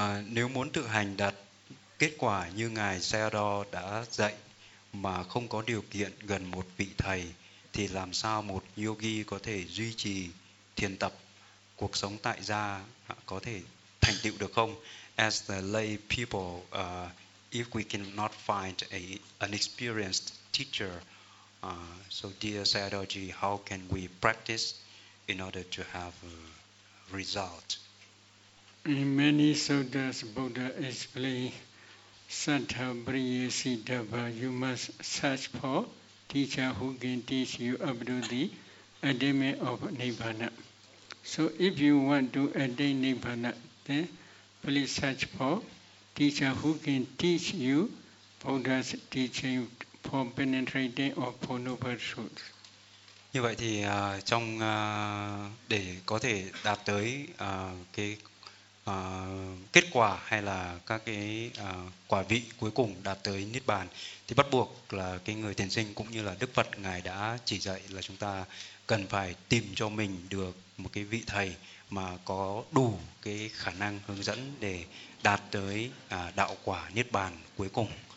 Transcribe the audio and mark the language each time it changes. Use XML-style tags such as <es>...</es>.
<vi>Nếu muốn tự hành đạt kết quả như ngài Sayadaw đã dạy mà không có điều kiện gần một vị thầy thì làm sao một yogi có thể duy trì thiền tập cuộc sống tại gia có thể thành tựu được không?</vi> <en>As the lay people, if we cannot find an experienced teacher, so dear Sayadawji, how can we practice in order to have a result? In many suttas, Buddha explained Santa Briya Siddhava, you must search for teacher who can teach you up to the attainment of Nibbana. So if you want to attain Nibbana, then please search for teacher who can teach you Buddha's teaching for penetrating or for noble truth.</en> <vi>Như vậy thì trong để có thể đạt tới cái kết quả hay là các cái quả vị cuối cùng đạt tới Niết Bàn thì bắt buộc là cái người thiền sinh cũng như là Đức Phật ngài đã chỉ dạy là chúng ta cần phải tìm cho mình được một cái vị thầy mà có đủ cái khả năng hướng dẫn để đạt tới đạo quả Niết Bàn cuối cùng.</vi>